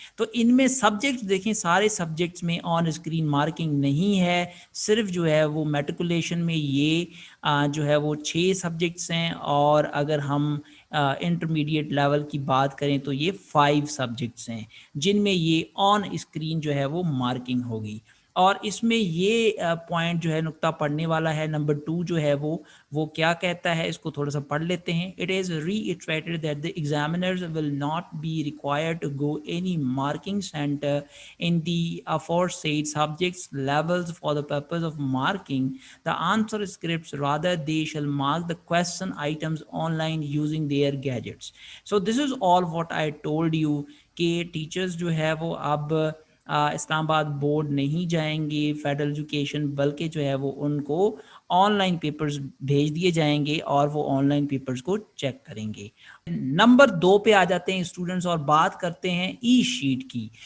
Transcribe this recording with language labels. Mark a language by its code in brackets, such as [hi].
[ur] تو ان میں سبجیکٹس دیکھیں، سارے سبجیکٹس میں آن اسکرین مارکنگ نہیں ہے، صرف جو ہے وہ میٹریکولیشن میں یہ جو ہے وہ 6 سبجیکٹس ہیں، اور اگر ہم انٹرمیڈیٹ لیول کی بات کریں تو یہ 5 سبجیکٹس ہیں جن میں یہ آن اسکرین جو ہے وہ مارکنگ ہوگی. اور اس میں یہ پوائنٹ جو ہے نقطہ پڑھنے والا ہے نمبر 2 جو ہے وہ کیا کہتا ہے، اس کو تھوڑا سا پڑھ لیتے ہیں. [en] It is reiterated that the examiners will not be required to go any marking center in the aforesaid subjects levels for the purpose of marking the answer scripts. Rather, they shall mark the question items online using their gadgets. [ur] So this is all what I told you کہ teachers جو ہے وہ اب اسلام آباد board نہیں جائیں گے federal education, بلکہ جو ہے وہ ان کو آن لائن پیپرز بھیج دیے جائیں گے، اور وہ آن لائن پیپرز کو چیک کریں گے. نمبر 2 پہ آ جاتے ہیں اسٹوڈنٹس، اور بات کرتے ہیں ای شیٹ کی.